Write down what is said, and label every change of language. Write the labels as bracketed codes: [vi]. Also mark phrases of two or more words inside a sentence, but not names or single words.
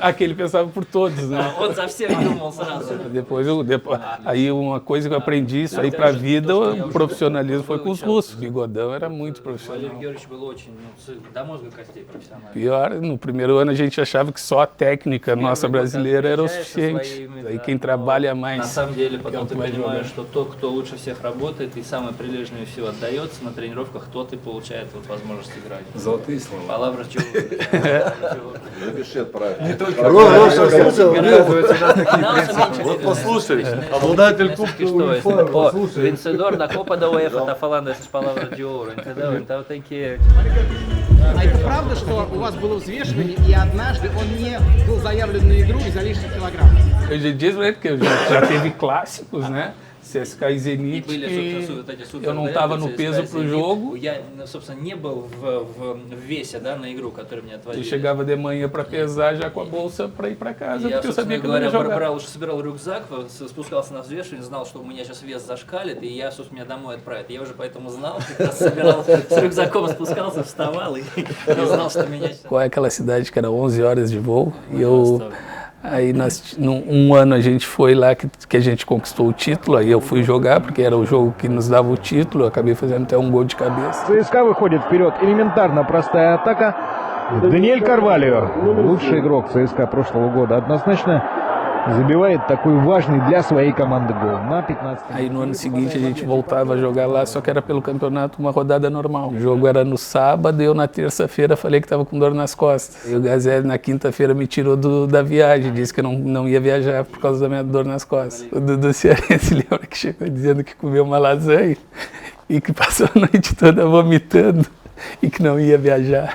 [pt] Aquele pensava por todos, né? Depois, aí uma coisa que eu aprendi, isso aí pra vida, o profissionalismo foi com os russos. O Bigodão era muito profissional. Pior, no primeiro ano a gente achava que só a técnica nossa brasileira era o suficiente. Aí quem trabalha mais. [ru] На самом деле, потом ты понимаешь, что тот, кто лучше всех работает и самое прилежное все отдается на тренировках, тот и получает вот возможность играть. Золотые слова. [pt] Палавра [ru] Напиши, отправь. Не только Вот послушай, обладатель кубка УЕФА, послушай. [pt] Vencedor da Copa da UEFA tá falando essas palavras de ouro, entendeu? Então tem que... [ru] А это правда, что у вас было взвешивание, и однажды он не был заявлен на игру из-за лишних килограмм? [pt] Hoje em dia, porque já teve clássicos, né? CSKA e Zenit, que eu não estava no peso pro jogo. [ru] Я, собственно, не был в весе, да, на игру, которую мне отводили. [pt] Eu chegava de manhã para pesar já com a bolsa para ir para casa, [ru] Я, [pt] porque eu sabia que eu não ia [ru] собственно [pt] jogar. [ru] говоря, собирал рюкзак, спускался на взвешивание, знал, что у меня сейчас вес зашкалит, и я, собственно, меня домой отправят. Я уже поэтому знал, когда собирал с рюкзаком, спускался, вставал и знал, что меня сейчас... [pt] Qual é aquela cidade que era 11 horas de voo? E eu... Aí um ano a gente foi lá que a gente conquistou o título, aí eu fui jogar, porque era o jogo que nos dava o título, eu acabei fazendo até um gol de cabeça. [ru] ЦСКА выходит вперед. Элементарно простая атака. Даниэль Карвальо, лучший игрок ЦСКА прошлого года, однозначно забивает такой важный для своей команды гол на 15. [pt] Aí no ano seguinte a gente voltava a jogar lá, só que era pelo campeonato uma rodada normal. O jogo era no sábado e eu na terça-feira falei que estava com dor nas costas. E o Gazelle na quinta-feira me tirou da viagem, disse que não ia viajar por causa da minha dor nas costas. O Dudu Cearense lembra que chegou dizendo que comeu uma lasanha e que passou a noite toda vomitando e que não ia viajar.